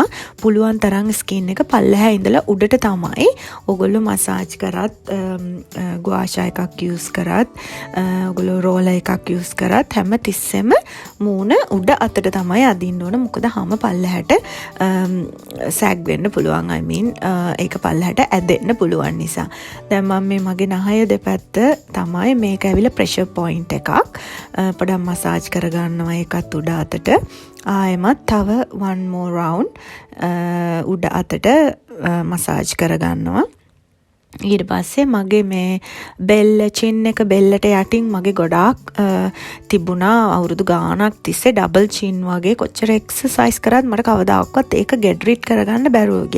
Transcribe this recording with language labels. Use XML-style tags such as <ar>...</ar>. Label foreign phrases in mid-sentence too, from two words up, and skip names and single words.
<si>පුළුවන් තරම් ස්කින් එක පල්ලෙහා ඉඳලා උඩට තමයි ඔයගොල්ලෝ මසාජ් කරත්, ගුආෂා එකක් යූස් කරත්, ඔයගොල්ලෝ රෝලර් එකක් යූස් කරත් හැම තිස්සෙම මූණ උඩ අතට තමයි අදින්න ඕන. මොකද හැම පල්ලෙහාට සැග් වෙන්න පුළුවන්.</si> <en>I mean ඒක පල්ලෙහාට ඇදෙන්න පුළුවන් නිසා.</en> <si>දැන් මම මේ මගේ නහය දෙපැත්ත තමයි මේක ඇවිල්ලා</si> <en>pressure point</en> <si>එකක්. පොඩක් මසාජ් කරගන්නවා ඒකත් උඩ අතට. ආයෙමත් තව</si> <en>one more round</en> <si>උඩ අතට මසාජ් කරගන්නවා. ඊට පස්සේ මගේ මේ බෙල්ල, chin එක බෙල්ලට යටින් මගේ ගොඩාක් තිබුණා අවුරුදු ගාණක් තිස්සේ</si> <en>double chin</en> <si>වගේ. කොච්චර එක්සර්සයිස් කරත් මට කවදාවත් ඒක</si> <en>get rid</en> <si>කරගන්න බැරුව ගියා.</si>